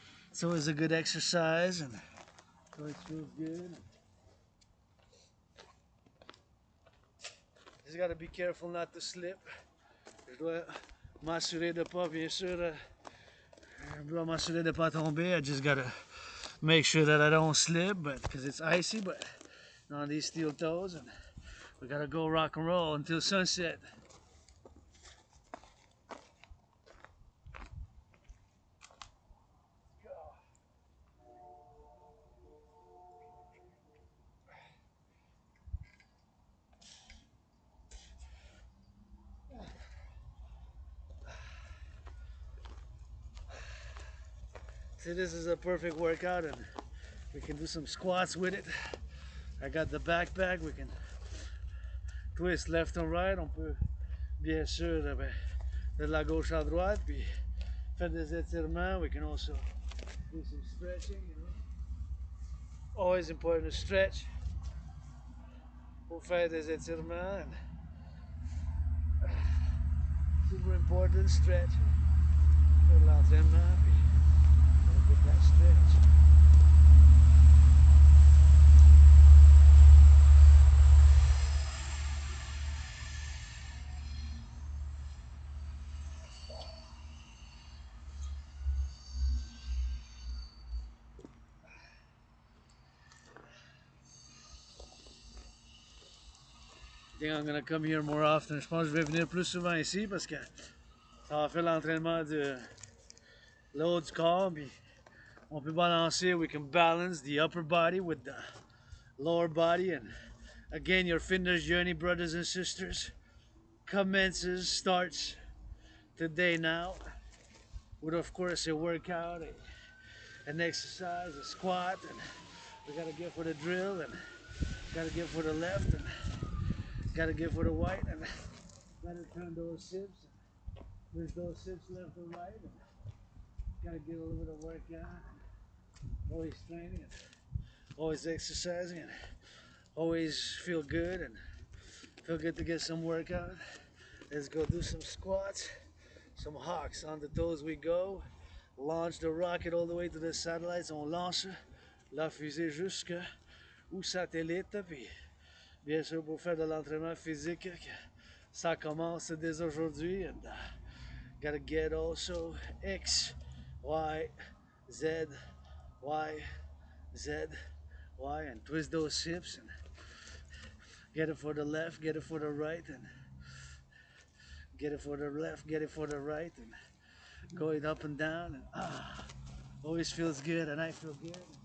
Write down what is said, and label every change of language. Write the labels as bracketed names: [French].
[English] It's always a good exercise, and it always feels good. Just gotta be careful not to slip. [French] Je dois m'assurer de pas, bien sûr, je dois m'assurer de pas tomber. [English] I just gotta make sure that I don't slip, but because it's icy, but on these steel toes, and we gotta go rock and roll until sunset. See, this is a perfect workout, and we can do some squats with it. I got the backpack, we can twist left and right. [French] On peut bien sûr de la gauche à droite, puis faire des étirements. [English] We can also do some stretching, you know. Always important to stretch [French] pour faire des étirements. [English] And Super important stretch. [French] Fais de l'entraînement, puis on va [English] get that stretch. I think I'm gonna come here more often. [French] Je pense que je vais venir plus souvent ici parce que ça va faire l'entraînement de l'haut du corps. Puis on peut balancer. [English] We can balance the upper body with the lower body. And again, your fitness journey, brothers and sisters, starts today now. With of course a workout, an exercise, a squat, and we gotta get for the drill, and gotta get for the left, and gotta get for the right, and gotta turn those hips. There's those hips left and right, and gotta get a little bit of workout. Always training, and always exercising, and always feel good, and feel good to get some workout. Let's go do some squats, some hawks. On the toes we go. Launch the rocket all the way to the satellites. [French] On lance la fusée jusqu'au satellite. Puis, bien sûr, pour faire de l'entraînement physique, ça commence dès aujourd'hui. [English] And gotta get also X, Y, Z, Y, Z, Y, and twist those hips and get it for the left, get it for the right, and get it for the left, get it for the right, and going up and down, and always feels good, and I feel good.